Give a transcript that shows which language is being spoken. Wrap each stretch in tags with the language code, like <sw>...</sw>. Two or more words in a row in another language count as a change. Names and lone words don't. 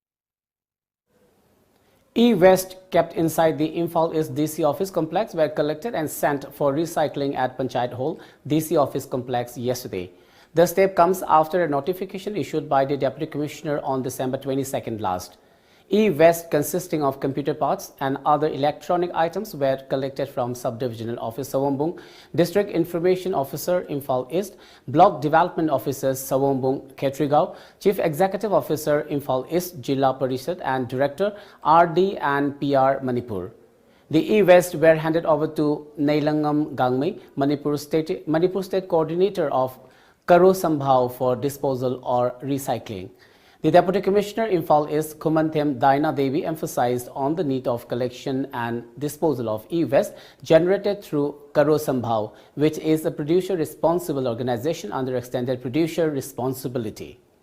<en>E-Waste kept inside the Imphal East DC office complex were collected and sent for recycling at Panchayat Hall, DC office complex yesterday. The step comes after a notification issued by the Deputy Commissioner on December 22nd last. E-Waste consisting of computer parts and other electronic items were collected from Subdivisional Office Sawombung, District Information Officer Imphal East, Block Development Officers Sawombung Ketrigao, Chief Executive Officer Imphal East Jilla Parishad and Director RD and PR Manipur. The E-Waste were handed over to Nailangam Gangme, Manipur State Coordinator of Karo Sambhao for disposal or recycling. The Deputy Commissioner Imphal East Kumanthem Daina Devi emphasized on the need of collection and disposal of e-waste generated through Karo Sambhao, which is a producer responsible organization under extended producer responsibility.</en>